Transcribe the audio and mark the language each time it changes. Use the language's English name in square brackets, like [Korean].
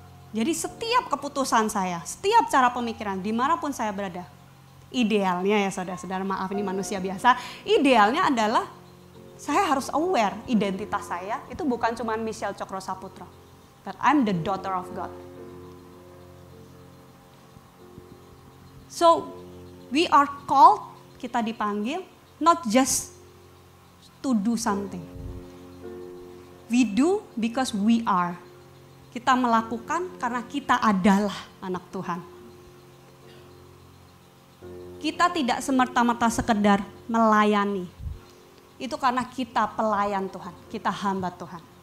[Indonesian] Jadi setiap keputusan saya, setiap cara pemikiran, dimanapun saya berada, idealnya ya saudara-saudara, maaf ini manusia biasa, idealnya adalah saya harus aware identitas saya, itu bukan cuma Michelle Cokro Saputra, [English] but I'm the daughter of God. So, we are called, [Indonesian] kita dipanggil, [English] not just to do something. We do because we are. [Indonesian] Kita melakukan karena kita adalah anak Tuhan. Kita tidak semerta-merta sekedar melayani. Itu karena kita pelayan Tuhan, kita hamba Tuhan.